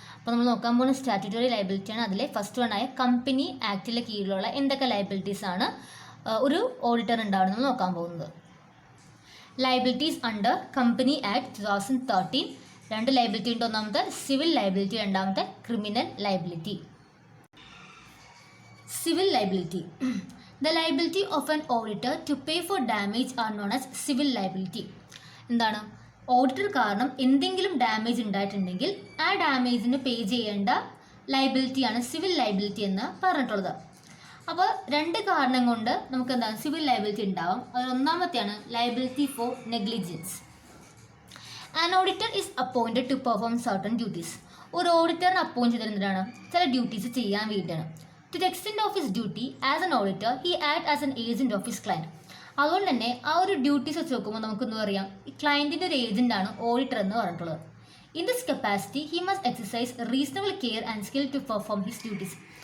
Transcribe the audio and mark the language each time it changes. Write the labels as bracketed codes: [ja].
[ml] അപ്പോൾ നമ്മൾ നോക്കാൻ പോകുന്ന സ്റ്റാറ്റ്യൂട്ടറി ലയബിലിറ്റിയാണ്. അതിലെ ഫസ്റ്റ് വൺ ആയ കമ്പനി ആക്ടിലെ കീഴിലുള്ള എന്തൊക്കെ ലയബിലിറ്റീസ് ആണ് ഒരു ഓഡിറ്റർ ഉണ്ടാവുന്നത് നോക്കാൻ പോകുന്നത്. [en] Liabilities under company act 2013 2 liability ഉണ്ട്. [ml] ഒന്നാമത്തെ സിവിൽ ലയബിലിറ്റി, രണ്ടാമത്തെ criminal liability. [en] Civil liability. The liability of an auditor to pay for damage are known as civil liability. [ml] എന്താണ്, ഓഡിറ്റർ കാരണം എന്തെങ്കിലും ഡാമേജ് ഉണ്ടായിട്ടുണ്ടെങ്കിൽ ആ ഡാമേജിന് പേ ചെയ്യേണ്ട ലയബിലിറ്റിയാണ് സിവിൽ ലയബിലിറ്റി എന്ന് പറഞ്ഞിട്ടുള്ളത്. അപ്പോൾ 2 കാരണം കൊണ്ട് നമുക്ക് എന്താണ് സിവിൽ ലയബിലിറ്റി ഉണ്ടാവും. അതിൽ ഒന്നാമത്തെയാണ് [en] Liability for negligence. An auditor is appointed to perform certain duties. [ml] ഒരു ഓഡിറ്ററിനെ അപ്പോയിന്റ് ചെയ്തിരുന്നതാണ് ചില ഡ്യൂട്ടീസ് ചെയ്യാൻ വേണ്ടിയിട്ടാണ്. [en] To the extent of his duty as an auditor he act as an agent of his client. [ml] അതുകൊണ്ട് തന്നെ ആ ഒരു ഡ്യൂട്ടീസ് വെച്ച് നോക്കുമ്പോൾ നമുക്കെന്ത് പറയാം, ഈ ക്ലയൻറ്റിൻ്റെ ഒരു ഏജന്റാണ് ഓഡിറ്റർ എന്ന് പറഞ്ഞിട്ടുള്ളത്. [en] In this capacity he must exercise reasonable care and skill to perform his duties.